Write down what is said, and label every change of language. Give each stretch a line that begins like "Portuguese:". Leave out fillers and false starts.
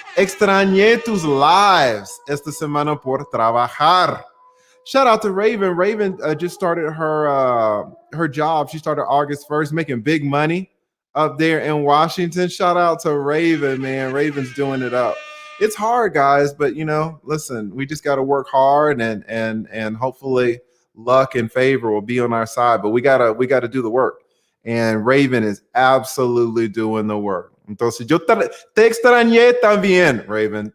Spanish: Extrañé tus lives esta semana por trabajar.
English: Shout out to Raven. Raven just started her job. She started August 1st, making big money up there in Washington. Shout out to Raven, man. Raven's doing it up. It's hard, guys, but listen, we just got to work hard, and hopefully luck and favor will be on our side. But we gotta do the work, and Raven is absolutely doing the work.
Spanish: Entonces yo te extrañé también, Raven.